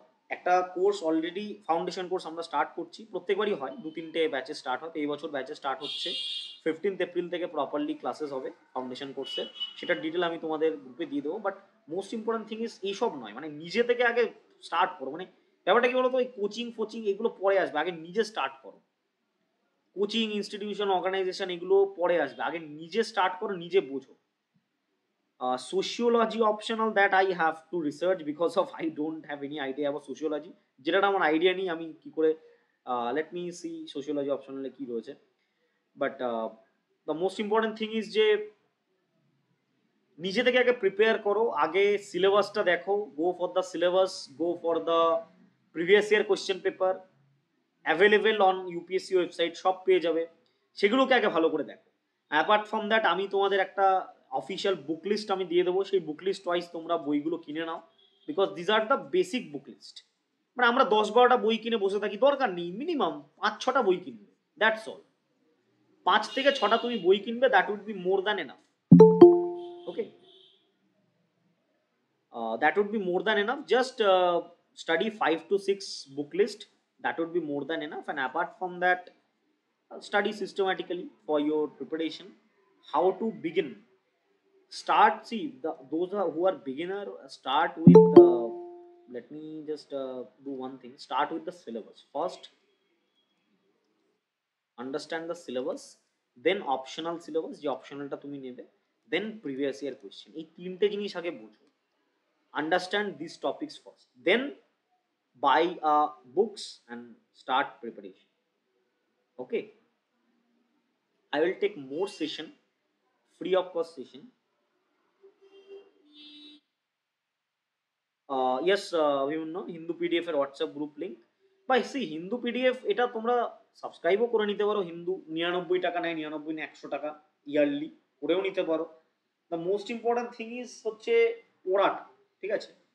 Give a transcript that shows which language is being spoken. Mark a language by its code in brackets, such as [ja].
[bn] একটা course [en] already foundation course [bn] আমরা start করছি, প্রত্যেকবারই হয় 2-3টে ব্যাচে স্টার্ট হয়, তো এই বছর ব্যাচে স্টার্ট হচ্ছে 15th এপ্রিল থেকে প্রপারলি ক্লাসেস হবে ফাউন্ডেশন কোর্সের, সেটার ডিটেল আমি তোমাদের গ্রুপে দিয়ে দেবো। [en] but most important thing is [bn] এইসব নয়, মানে নিজে থেকে আগে স্টার্ট করো। মানে ব্যাপারটা কি বলতো, ওই কোচিং ফোচিং এগুলো পরে আসবে, আগে নিজে স্টার্ট করো। কোচিং ইনস্টিটিউশন অর্গানাইজেশন এগুলো পরে আসবে, আগে নিজে স্টার্ট করো, নিজে বোঝো। [en] Sociology optional that I have to research because of I don't have any idea about sociology, [bn] যেটা আমার আইডিয়া নেই আমি কি করে, [en] let me see sociology optional [bn] কি রয়েছে। [en] but the most important thing is [bn] যে নিজে থেকে আগে প্রিপেয়ার করো, আগে সিলেবাসটা দেখো, [en] go for the syllabus, go for the previous year question paper available on UPSC website, [bn] সব পেয়ে যাবে, সেগুলোকে আগে ভালো করে দেখো। [en] apart from that [bn] আমি তোমাদের একটা অফিসিয়াল বুক লিস্ট আমি দিয়ে দেবো, সেই বুক লিস্ট ওয়াইজ তোমরা বইগুলো কিনে নাও, [en] Because these are the basic book list. [bn] মানে আমরা 10-12টা বই কিনে বসে থাকি, দরকার নেই, মিনিমাম 5-6টা বই কিনবে, [en] That's all. [bn] 5 থেকে 6টা তুমি বই কিনবে, [en] That would be more than enough. [bn] Okay, [en] that would be more than enough. Just study 5 to 6 book list, that would be more than enough. And apart from that, study systematically for your preparation. How to begin? Start, see those who are beginner, start with let me just do one thing, start with the syllabus first, understand the syllabus, then optional syllabus [bn] যে অপশনালটা তুমি নেবে, [en] then previous year question, [bn] এই তিনটে জিনিস আগে বুঝো। [en] Understand these topics first, then buy books and start preparation. Okay, I will take more session, free of cost session. Yes, [bn] বিভিন্ন Hindu PDF এর হোয়াটসঅ্যাপ গ্রুপ লিঙ্ক, বা সি হিন্দু পিডিএফ এটা তোমরা সাবস্ক্রাইবও করে নিতে পারো, হিন্দু 99 টাকা নেয়, 99 না 100 টাকা ইয়ারলি করেও নিতে পারো। [en] the most important thing is [bn] হচ্ছে পড়াটা, ঠিক আছে?